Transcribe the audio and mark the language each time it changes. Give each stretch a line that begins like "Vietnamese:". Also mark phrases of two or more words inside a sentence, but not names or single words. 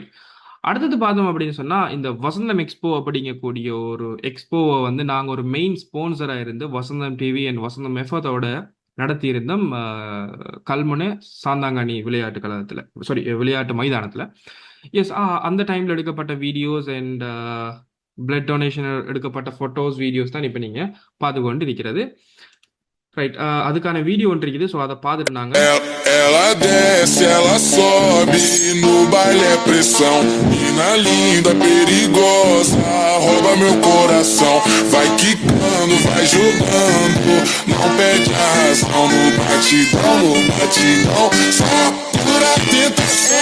Tamil: அடுத்தது பார்த்தோம் அப்படின்னு சொன்னா இந்த வசந்தம் எக்ஸ்போ அப்படிங்கக்கூடிய ஒரு எக்ஸ்போவை வந்து நாங்கள் ஒரு
English: main sponsor
Tamil: இருந்து வசந்தம் டிவி அண்ட் வசந்தம் எஃபத்தோட நடத்தியிருந்தோம் கல்முனை சாந்தாங்கனி விளையாட்டு கழகத்தில், விளையாட்டு மைதானத்தில். எஸ், அந்த டைமில் எடுக்கப்பட்ட
English: videos and blood donation
Tamil: எடுக்கப்பட்ட
English: photos videos
Tamil: தான் இப்போ நீங்கள் பார்த்து கொண்டு இருக்கிறது. ரைட். அதுக்கான வீடியோ ஒன்று இருக்குது. ஸோ அதை பார்த்துட்டு நாங்கள்
Portuguese: Ela desce, ela sobe, no baile é pressão. Mina linda, perigosa, rouba meu coração. Vai quicando, vai jogando, não perde a razão. No batidão, só por a tentação.